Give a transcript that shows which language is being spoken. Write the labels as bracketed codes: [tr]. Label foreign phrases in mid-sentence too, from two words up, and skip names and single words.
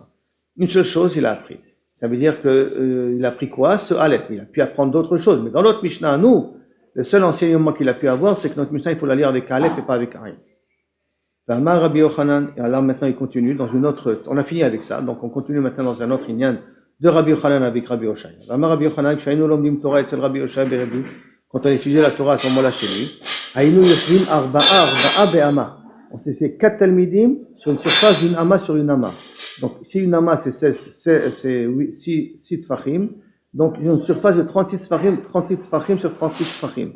[fr] Une seule chose, il a appris. Ça veut dire que il a appris quoi? Ce Aleph. Il a pu apprendre d'autres choses. Mais dans notre Mishnah, nous, le seul enseignement qu'il a pu avoir, c'est que notre Mishnah, il faut la lire avec Aleph et pas avec Ayin. [he] ואמר רבי יוחנן, [fr] et alors maintenant il continue dans une autre, on a fini avec ça, donc on continue maintenant dans un autre inyan de Rabbi Yochanan avec Rabbi Oshaya. [he] ואמר רבי יוחנן כשהיינו לומדים תורה אצל רבי אושעיא בריבי, [fr] quand on étudiait la Torah à ce moment-là chez lui, [he] היינו יושבים ארבעה באמה. [fr] On sait c'est 4 talmidim sur une surface d'une ama sur une ama. Donc si une ama c'est 6 tfachim, donc une surface de 36 tfachim sur 38 tfachim.